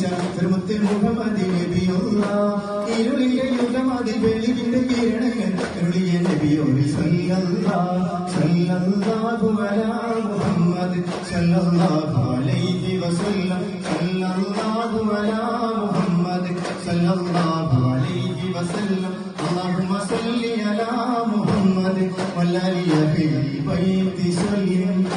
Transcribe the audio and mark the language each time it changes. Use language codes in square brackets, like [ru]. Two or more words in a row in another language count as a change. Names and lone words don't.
[ml] പ്രഭുത്ത് മുഹമ്മദ് നബിയുള്ള ഇരുളിന്റെ യുഗം അതിൽ വെളിവിന്റെ കിരണങ്ങൾ അരുളിയ നബിയോട് [ar] صل الله صلى الله على محمد صلى الله عليه وسلم صلى الله على صلى الله عليه وسلم اللهم صل على محمد وعلى آله البيت وسلم